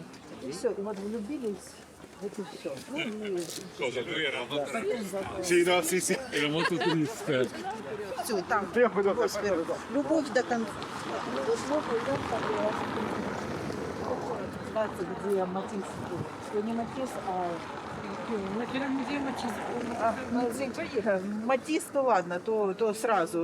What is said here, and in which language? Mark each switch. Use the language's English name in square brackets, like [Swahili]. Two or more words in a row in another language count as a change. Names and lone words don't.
[Russian] И все, и вот влюбились, вот и все. Ну, и... [Italian] Cosa lui era molto Sì, no, sì, sì. era molto triste. [Russian] Все, там любовь до конца. Где Матисс, что не Матисс, а Матисс, то ладно, то сразу.